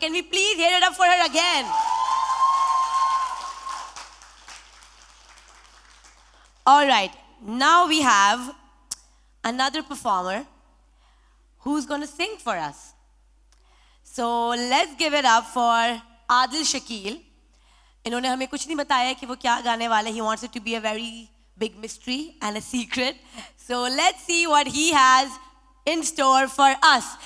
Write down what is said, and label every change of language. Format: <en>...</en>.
<en>Can we please hear it up for her again? All right, now we have another performer who's going to sing for us. So let's give it up for Adil Shakil.</en> <hi>इन्होंने हमें कुछ नहीं बताया कि वो क्या गाने वाले.</hi> <en>He wants it to be a very big mystery and a secret. So let's see what he has in store for us.</en>